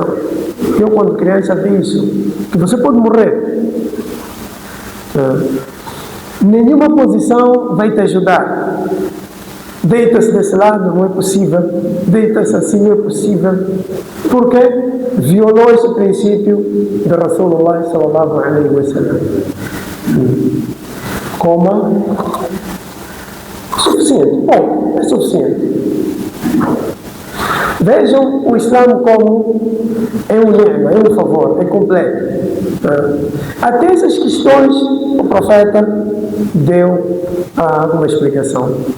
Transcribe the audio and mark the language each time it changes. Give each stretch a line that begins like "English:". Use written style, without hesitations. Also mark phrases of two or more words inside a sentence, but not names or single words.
Portuguese: Eu, quando criança, vi isso, que você pode morrer. Nenhuma posição vai te ajudar. Deita-se desse lado, não é possível. Deita-se assim, não é possível. Porque violou esse princípio de Rasulullah
Arabic: صلى الله عليه وسلم.
Portuguese: Coma. Suficiente. Bom, é suficiente. Vejam o Islã como é um ni'ma, é um favor, é completo. Até essas questões o profeta deu alguma explicação.